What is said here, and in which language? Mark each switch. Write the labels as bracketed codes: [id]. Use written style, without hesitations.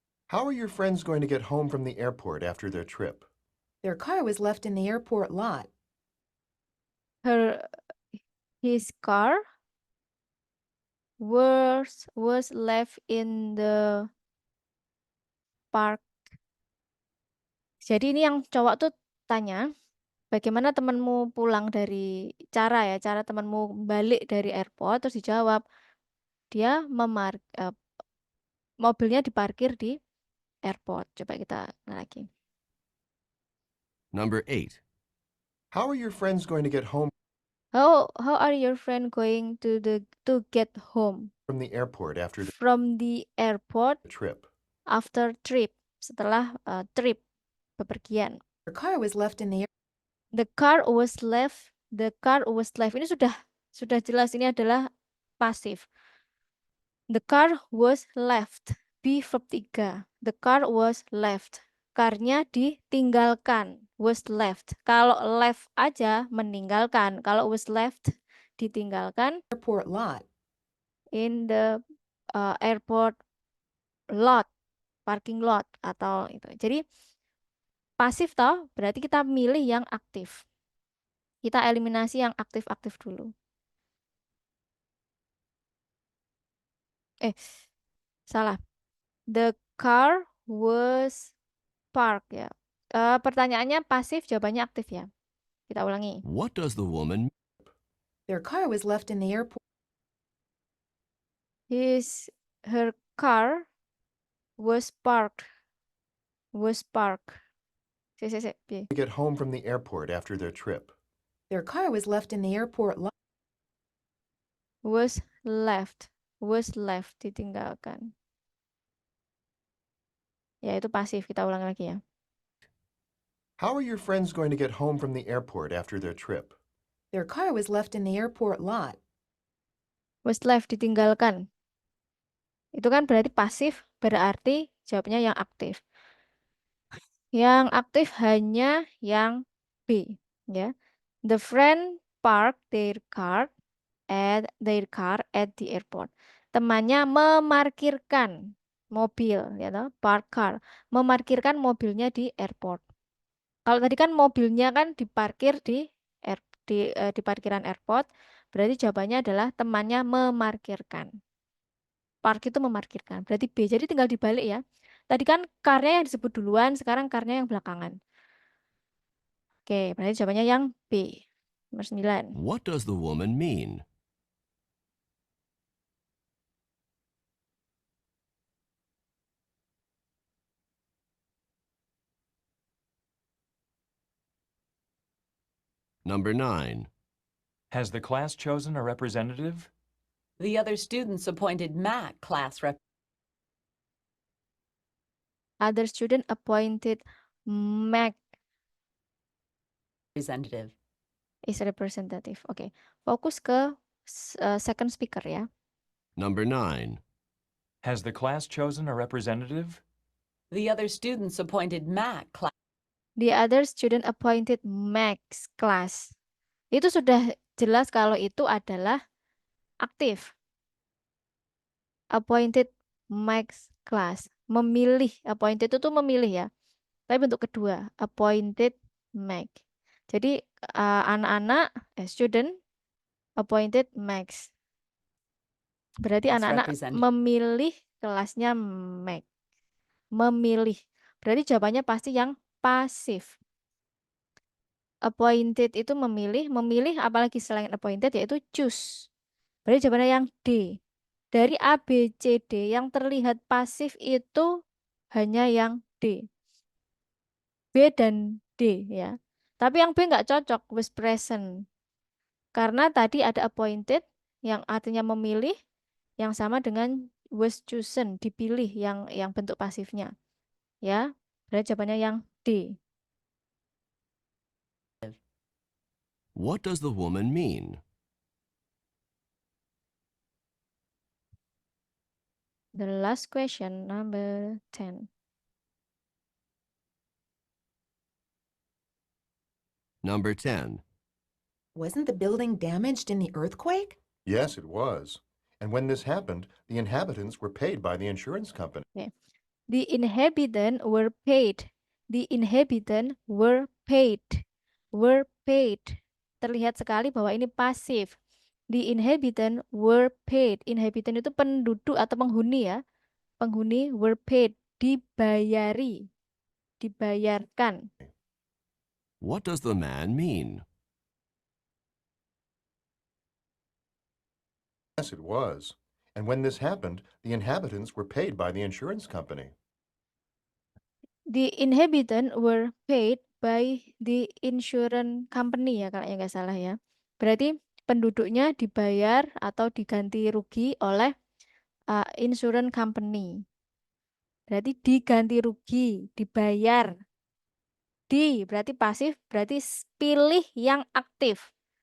[en] How are your friends going to get home from the airport after their trip? Their car was left in the airport lot. His car was left in the park. [id] Jadi ini yang cowok tuh tanya, bagaimana temanmu pulang dari cara temanmu balik dari airport, terus dijawab dia mobilnya diparkir di airport. Coba kita lagi. [en] Number 8. How are your friends going to get home How are your friend going to get home from the airport after the from the airport trip? after trip? [id] Setelah trip, bepergian. [en] Their car was left in the The car was left. [id] Ini sudah jelas, ini adalah pasif. [en] The car was left. [id] Be verb 3. [en] The car was left. [id] Car-nya ditinggalkan. [en] Was left. [id] Kalau left aja meninggalkan. Kalau [en] was left [id] ditinggalkan [en] airport lot. in the airport lot, parking lot [id] atau itu. Jadi pasif toh, berarti kita milih yang aktif. Kita eliminasi yang aktif-aktif dulu. Salah. [en] The car was parked ya. [id] Pertanyaannya pasif, jawabannya aktif ya. Kita ulangi. [en] What does the woman Their car was left in the airport. Her car was parked. [jv] Piye? [en] Get home from the airport after their trip. Their car was left in the airport lot. Was left, [id] ditinggalkan. Ya, itu pasif. Kita ulang lagi ya. [en] How are your friends going to get home from the airport after their trip? Their car was left in the airport lot. Was left, [id] ditinggalkan. Itu kan berarti pasif, berarti jawabnya yang aktif. Yang aktif hanya yang B, ya. [en] The friend parked their car at the airport. [id] Temannya memarkirkan mobil, ya toh, park car, memarkirkan mobilnya di airport. Kalau tadi kan mobilnya kan diparkir di parkiran airport, berarti jawabannya adalah temannya memarkirkan. [en] Park [id] itu memarkirkan. Berarti B. Jadi tinggal dibalik ya. Tadi kan car-nya yang disebut duluan, sekarang car-nya yang belakangan. Oke, berarti jawabannya yang B. Nomor 9. [en] What does the woman mean? Number 9. Has the class chosen a representative? The other students appointed Mac class Other student appointed Mac representative. is representative. [id] Oke, fokus ke second speaker ya. [en] Number 9. Has the class chosen a representative? The other students appointed Mac class. The other student appointed Max class. [id] Itu sudah jelas kalau itu adalah aktif. [en] Appointed Max class. [id] Memilih. Appointed itu memilih ya. Tapi bentuk kedua. Appointed Max. Jadi anak-anak, [en] student appointed Max. [id] Berarti [en] Class [id] anak-anak [en] representative. [id] memilih kelasnya Max. Memilih. Berarti jawabannya pasti yang pasif. Appointed itu memilih, memilih apalagi selain appointed yaitu choose. Berarti jawabannya yang D. Dari A, B, C, D yang terlihat pasif itu hanya yang D. B dan D ya. Tapi yang B nggak cocok, was present. Karena tadi ada appointed yang artinya memilih, yang sama dengan was chosen, dipilih yang bentuk pasifnya. Ya, berarti jawabannya yang D. [en] What does the woman mean? The last question, number 10. Number 10. Wasn't the building damaged in the earthquake? Yes, it was. And when this happened, the inhabitants were paid by the insurance company. The inhabitants were paid. The inhabitants were paid. Were paid. [id] Terlihat sekali bahwa ini pasif. [en] The inhabitants were paid. [id] Inhabitant itu penduduk atau penghuni ya. Penghuni were paid. Dibayari. Dibayarkan. [en] What does the man mean? Yes, it was. And when this happened, the inhabitants were paid by the insurance company. The inhabitants were paid by the insurance company [id] ya kalau nggak salah ya. Berarti penduduknya dibayar atau diganti rugi oleh insurance company. Berarti diganti rugi, dibayar. Di berarti pasif, berarti pilih yang aktif.